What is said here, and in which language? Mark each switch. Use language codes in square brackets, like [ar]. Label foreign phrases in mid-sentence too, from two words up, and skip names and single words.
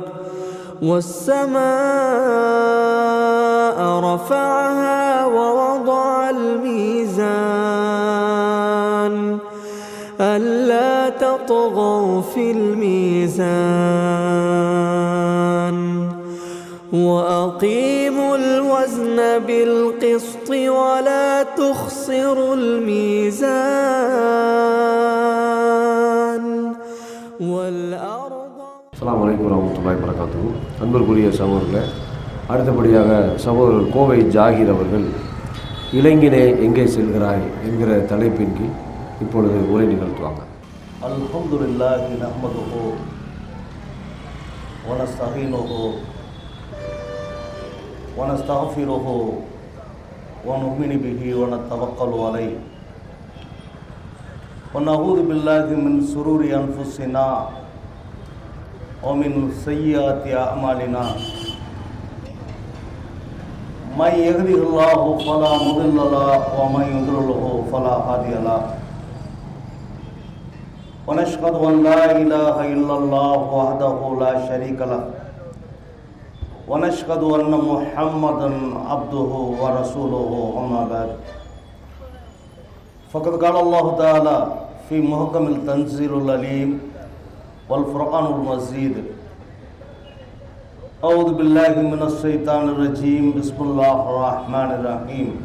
[ar] والسماء رفعها ووضع الميزان ألا تطغوا في الميزان وأقيموا الوزن بالقسط ولا تخسروا الميزان والأرض. السلام عليكم ورحمة الله وبركاته. [ta] அன்பிற்குரிய சகோதரர்களே, அடுத்தபடியாக சகோதரர் கோவை ஜாகிர் அவர்கள் இளைஞனே எங்கே செல்கிறாய் என்கிற தலைப்பின் கீழ் இப்பொழுது உரை நிகழ்த்துவாங்க. [ar] الحمد لله نحمده ونستعينه ونستغفره ونؤمن به ونتوكل عليه ونعوذ بالله من شرور أنفسنا ومن سيئات أعمالنا من يهده الله فلا مضل له ومن يضلله فلا هادي له ونشهد أن لا إله إلا الله وحده لا شريك له ونشهد أن محمدا عبده ورسوله أما بعد فقد قال الله تعالى في محكم التنزيل العليم والفرقان المجيد أعوذ بالله من الشيطان الرجيم بسم الله الرحمن الرحيم